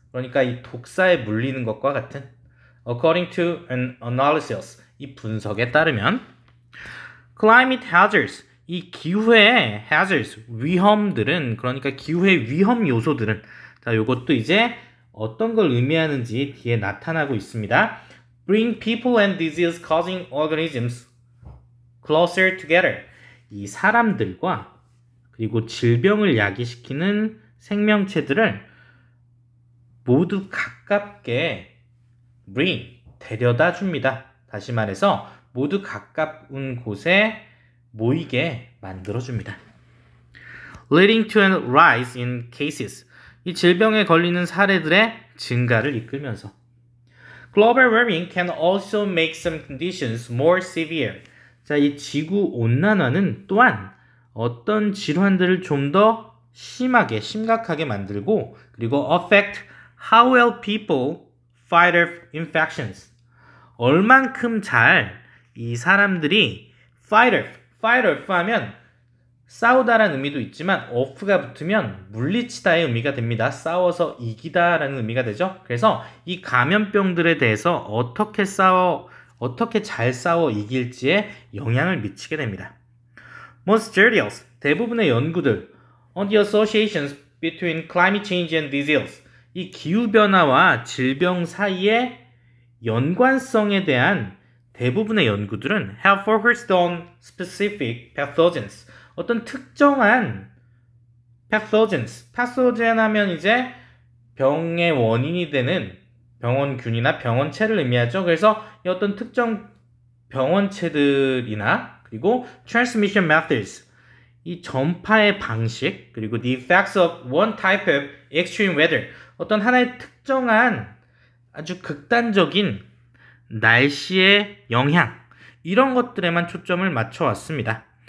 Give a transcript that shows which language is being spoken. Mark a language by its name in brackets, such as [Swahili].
[Korean] 그러니까 이 독사에 물리는 것과 같은. [English] According to an analysis, [Korean] 이 분석에 따르면 [English] climate hazards, [Korean] 이 기후의 hazards, 위험들은, 그러니까 기후의 위험 요소들은, 자, 요것도 이제 어떤 걸 의미하는지 뒤에 나타나고 있습니다. [English] Bring people and disease causing organisms closer together. [Korean] 이 사람들과 그리고 질병을 야기시키는 생명체들을 모두 가깝게 bring, 데려다 줍니다. 다시 말해서 모두 가까운 곳에 모이게 만들어줍니다. [English] Leading to a rise in cases. [Korean] 이 질병에 걸리는 사례들의 증가를 이끌면서 [English] Global warming can also make some conditions more severe. [Korean] 자, 이 지구 온난화는 또한 어떤 질환들을 좀 더 심하게, 심각하게 만들고 그리고 [English] affect how well people fight off infections. [Korean] 얼만큼 잘 이 사람들이 fight off 하면 싸우다라는 의미도 있지만 off가 붙으면 물리치다의 의미가 됩니다. 싸워서 이기다라는 의미가 되죠. 그래서 이 감염병들에 대해서 어떻게 잘 싸워 이길지에 영향을 미치게 됩니다. [English] Most studies, [Korean] 대부분의 연구들 [English] on the associations between climate change and disease, [Korean] 이 기후변화와 질병 사이의 연관성에 대한 대부분의 연구들은 [English] have focused on specific pathogens. [Korean] 어떤 특정한 pathogens, pathogen 하면 이제 병의 원인이 되는 병원균이나 병원체를 의미하죠. 그래서 이 어떤 특정 병원체들이나 그리고 [English] transmission methods, [Korean] 이 전파의 방식, 그리고 [English] the effects of one type of extreme weather, [Korean] 어떤 하나의 특정한 아주 극단적인 날씨의 영향, 이런 것들에만 초점을 맞춰 왔습니다.